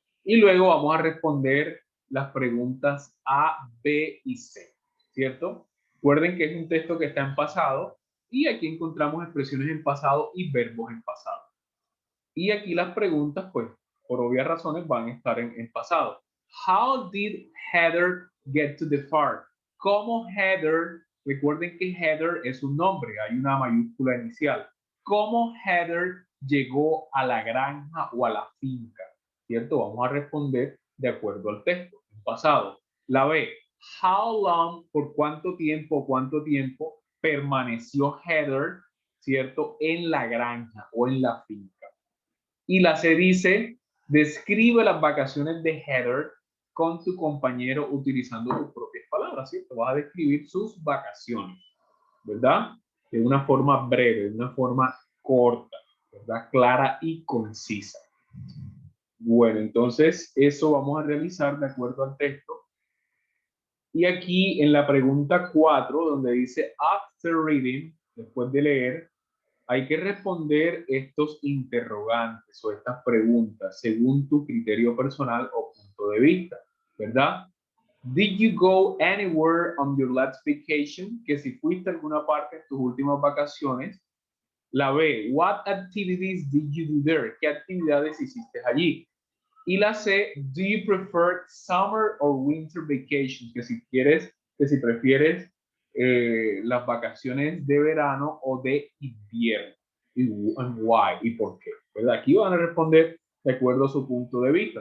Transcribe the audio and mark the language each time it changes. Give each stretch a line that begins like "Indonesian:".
Spanish: Y luego vamos a responder las preguntas A, B y C, ¿cierto? Recuerden que es un texto que está en pasado y aquí encontramos expresiones en pasado y verbos en pasado. Y aquí las preguntas, pues, por obvias razones van a estar en pasado.
English: How did Heather get to the farm?
Spanish: ¿Cómo Heather, recuerden que Heather es un nombre, hay una mayúscula inicial. ¿Cómo Heather llegó a la granja o a la finca? ¿Cierto? Vamos a responder de acuerdo al texto, en pasado. La B,
English: how long,
Spanish: por cuánto tiempo permaneció Heather, ¿cierto? En la granja o en la finca. Y la C dice, describe las vacaciones de Heather con tu compañero utilizando tus propias palabras, ¿cierto? Vas a describir sus vacaciones, ¿verdad? De una forma breve, de una forma corta, ¿verdad? Clara y concisa. Bueno, entonces eso vamos a realizar de acuerdo al texto. Y aquí en la pregunta 4, donde dice
English: after reading,
Spanish: después de leer, hay que responder estos interrogantes o estas preguntas según tu criterio personal o punto de vista, ¿verdad?
English: Did you go anywhere on your last vacation?
Spanish: Que si fuiste a alguna parte en tus últimas vacaciones. La B,
English: what activities did you do there?
Spanish: ¿Qué actividades hiciste allí? Y la C,
English: do you prefer summer or winter vacation?
Spanish: Que si prefieres las vacaciones de verano o de invierno.
English: And why,
Spanish: y por qué. ¿Verdad? Aquí van a responder de acuerdo a su punto de vista.